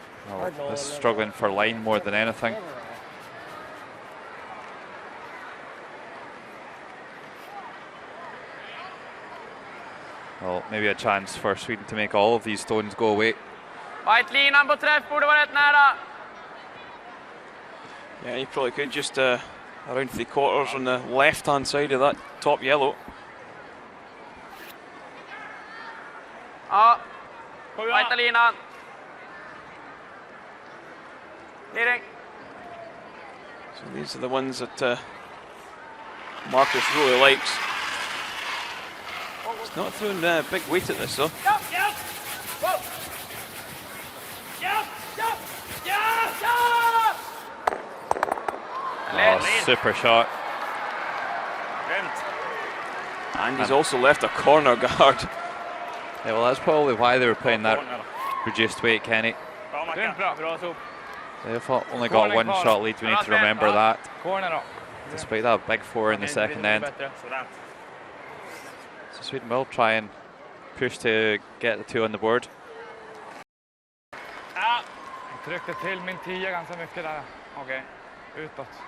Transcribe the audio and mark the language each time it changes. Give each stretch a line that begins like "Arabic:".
English: Oh, this is struggling for line more than anything. Well, maybe a chance for Sweden to make all of these stones go away.
Swedish: White-linan på träff borde vara rätt nära.
English: Yeah, you probably could just around 3/4 on the left-hand side of that top yellow.
Swedish: Ja. White-linan. Direkt.
English: So these are the ones that Marcus really likes. He's not throwing big weight at this though. Oh, super shot. And he's also left a corner guard. Yeah, well, that's probably why they were playing that reduced weight, Kenny. They've only got 1 shot lead. We need to remember that. Despite that big 4 in the second end. So Sweden will try and push to get the 2 on the board.
Swedish: Jag tryckte till min 10 ganska mycket där. Okej. Utåt.